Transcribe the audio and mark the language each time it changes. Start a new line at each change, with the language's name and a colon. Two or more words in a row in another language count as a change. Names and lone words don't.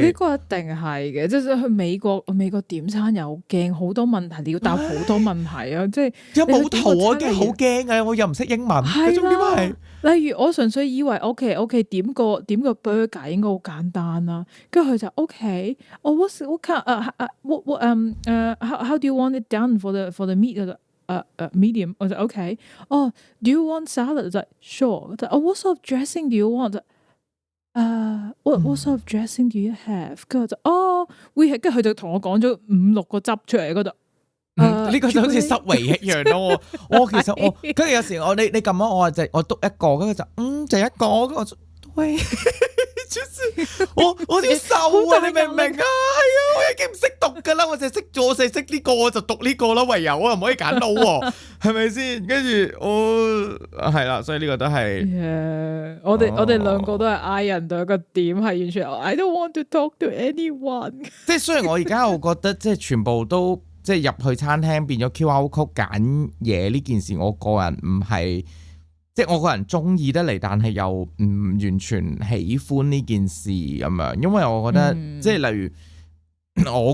Cantonese: 呢個一定係嘅，即係去美國點餐又驚好多問題，你要答好多問題啊！即係有冇圖我已經好驚啊！我又唔識英文，重點係例如我純粹以為 OK 點個 burger 應該好簡單啦，跟住佢就 OK， 我
English: what how do you want it done for the meat medium？
Cantonese: 我就 OK， 哦
English: do you want salad？
Cantonese: 我就
English: sure， what sort of dressing do you want？ what sort of dressing do you have？
Cantonese: 跟住就跟住佢就同我講咗5-6個汁出嚟嗰度。呢個就好似濕圍一樣咯。我其實我跟住有時你撳咗我篤一個，跟住就一個，跟住喂，我點瘦啊？你明唔明啊？係啊，我已經唔識讀噶啦，我淨係識呢個，我就讀呢個啦。唯有我唔可以揀到喎，係咪先？跟住係啦，所以呢個都係。我哋兩個都係 I 人到一個點，係完全
English: I don't want to talk to anyone。
Cantonese: 即係雖然我而家我覺得即係全部都即係入去餐廳變咗
English: QR code
Cantonese: 揀嘢呢件事，我個人唔係。即係我個人中意得嚟，但係又唔完全喜歡呢件事咁樣，因為我覺得、即係例如，我